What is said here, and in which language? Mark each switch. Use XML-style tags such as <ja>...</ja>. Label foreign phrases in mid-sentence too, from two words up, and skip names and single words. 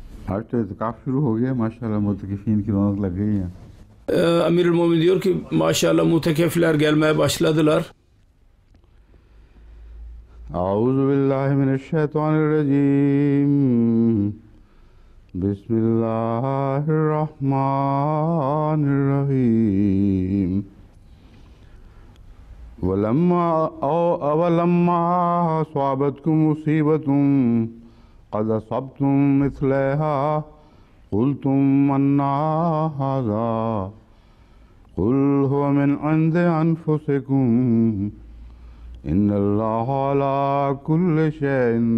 <ur>آج تو اعتکاف شروع ہو گیا ماشاءاللہ، معتکفین کی رونق لگ گئی ہے.</ur> <tr>Amirul Mu'minin diyor ki maşallah mutekefler gelmeye başladılar.</tr> <ar>أعوذ بالله من الشيطان الرجيم. بسم الله الرحمن الرحيم. وَلَمَّا أَصَابَتْكُم مُّصِيبَةٌ قَدْ أَصَبْتُم مِّثْلَهَا قُلْتُمْ أَنَّىٰ هَٰذَا قُلْ هُوَ مِنْ عِندِ أَنفُسِكُمْ إِنَّ اللَّهَ عَلَىٰ كُلِّ شَيْءٍ</ar>